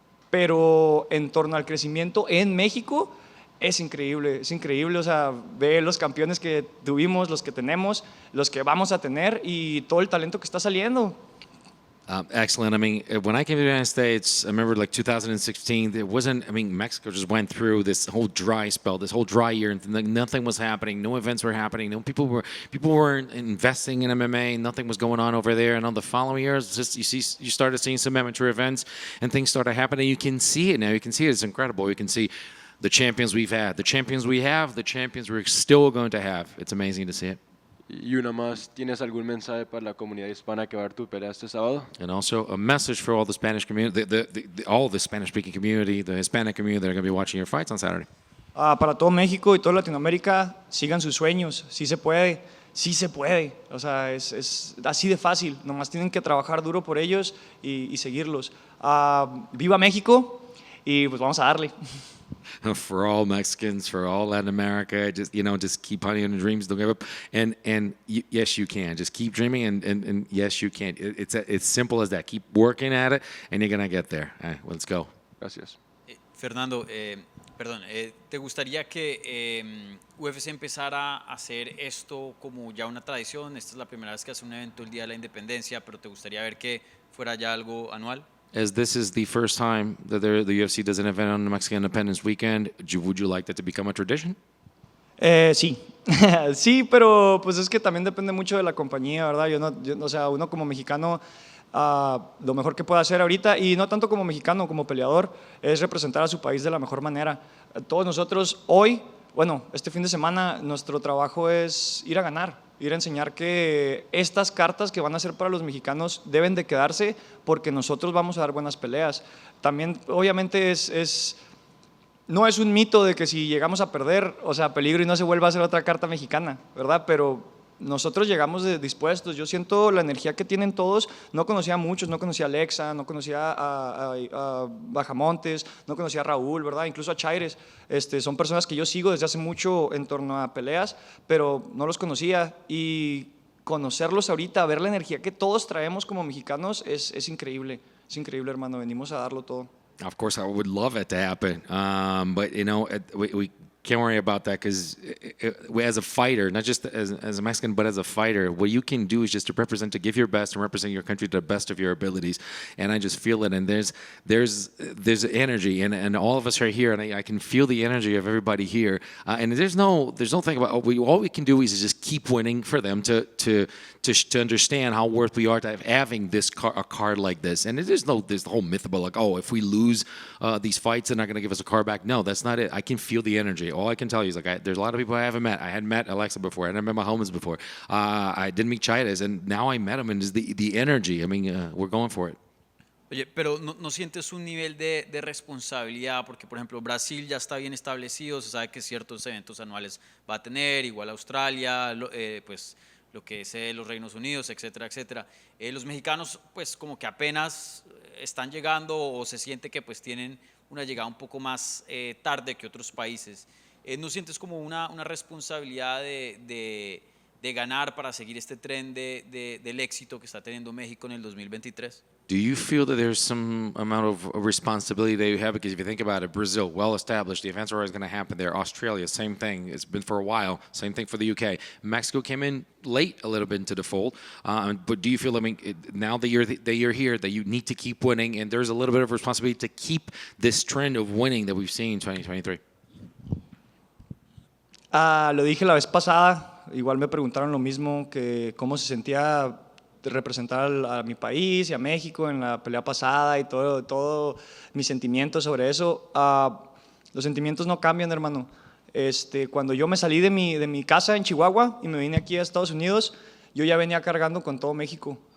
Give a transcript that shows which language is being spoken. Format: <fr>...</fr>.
<es>Pero en torno al crecimiento en México, es increíble, o sea, ve los campeones que tuvimos, los que tenemos, los que vamos a tener y todo el talento que está saliendo.</es> <en>Excellent. I mean, when I came to the United States, I remember like 2016, it wasn't, I mean, Mexico just went through this whole dry spell, this whole dry year, and nothing was happening. No events were happening. No people weren't investing in MMA. Nothing was going on over there. And on the following years, just you started seeing some amateur events and things started happening. You can see it now. You can see it. It's incredible. You can see the champions we've had, the champions we have, the champions we're still going to have. It's amazing to see it.</en> <es>Y una más, ¿tienes algún mensaje para la comunidad hispana que va a ver tu pelea este sábado?</es> <en>And also a message for all the Spanish community, all the Spanish-speaking community, the Hispanic community that are going to be watching your fights on Saturday.</en> <es>Para todo México y toda Latinoamérica, sigan sus sueños. Sí se puede, sí se puede. O sea, es así de fácil. Nomás tienen que trabajar duro por ellos y seguirlos. Viva México y pues vamos a darle.</es> <en>For all Mexicans, for all Latin America, just keep hunting your dreams. Don't give up. And yes, you can. Just keep dreaming, and yes, you can. It's simple as that. Keep working at it, and you're gonna get there. All right, let's go.</en> <es>Gracias. Fernando, perdón, ¿te gustaría que UFC empezara a hacer esto como ya una tradición? Esta es la primera vez que hace un evento el Día de la Independencia, pero ¿te gustaría ver que fuera ya algo anual?</es> <en>As this is the first time that the UFC does an event on the Mexican Independence Weekend, would you like that to become a tradition?</en> <es>Sí, sí, pero pues es que también depende mucho de la compañía, ¿verdad? O sea, uno como mexicano, lo mejor que puede hacer ahorita, y no tanto como mexicano, como peleador, es representar a su país de la mejor manera. Todos nosotros hoy, bueno, este fin de semana, nuestro trabajo es ir a ganar, ir a enseñar que estas cartas que van a ser para los mexicanos deben de quedarse porque nosotros vamos a dar buenas peleas. También, obviamente, no es un mito de que si llegamos a perder, o sea, peligro y no se vuelva a hacer otra carta mexicana, ¿verdad? Pero nosotros llegamos dispuestos. Yo siento la energía que tienen todos. No conocía a muchos, no conocía a Alexa, no conocía a Bajamontes, no conocía a Raúl, ¿verdad? Incluso a Chaires. Son personas que yo sigo desde hace mucho en torno a peleas, pero no los conocía. Y conocerlos ahorita, ver la energía que todos traemos como mexicanos es increíble. Es increíble, hermano. Venimos a darlo todo.</es> <en>Of course, I would love it to happen, but we can't worry about that because as a fighter, not just as a Mexican, but as a fighter, what you can do is just to represent, to give your best and represent your country to the best of your abilities. And I just feel it. And there's energy, and all of us are here, and I can feel the energy of everybody here. And there's no thing about all we can do is just keep winning for them to understand how worth we are to having a card like this. And there's the whole myth about like, oh, if we lose these fights, they're not going to give us a card back. No, that's not it. I can feel the energy. All I can tell you is like there's a lot of people I haven't met. I hadn't met Alexa before. I hadn't met Mahomes before. I didn't meet Chaires, and now I met him, and it's the energy. I mean, we're going for it.</en> <es>Oye, pero ¿no sientes un nivel de responsabilidad? Porque, por ejemplo, Brasil ya está bien establecido, se sabe que ciertos eventos anuales va a tener, igual Australia, pues lo que es los Reinos Unidos, etcétera, etcétera. Los mexicanos, pues como que apenas están llegando o se siente que pues tienen una llegada un poco más tarde que otros países. ¿No sientes como una responsabilidad de ganar para seguir este tren del éxito que está teniendo México en el 2023?</es> <en>Do you feel that there's some amount of responsibility that you have? Because if you think about it, Brazil, well established, the events are always going to happen there. Australia, same thing. It's been for a while. Same thing for the UK. Mexico came in late a little bit into the fold. But do you feel, I mean, now that you're here, that you need to keep winning, and there's a little bit of responsibility to keep this trend of winning that we've seen in 2023?</en> <es>Lo dije la vez pasada. Igual me preguntaron lo mismo, que cómo se sentía representar a mi país y a México en la pelea pasada y todo mis sentimientos sobre eso. Los sentimientos no cambian, hermano. Cuando yo me salí de mi casa en Chihuahua y me vine aquí a Estados Unidos, yo ya venía cargando con todo México.</es>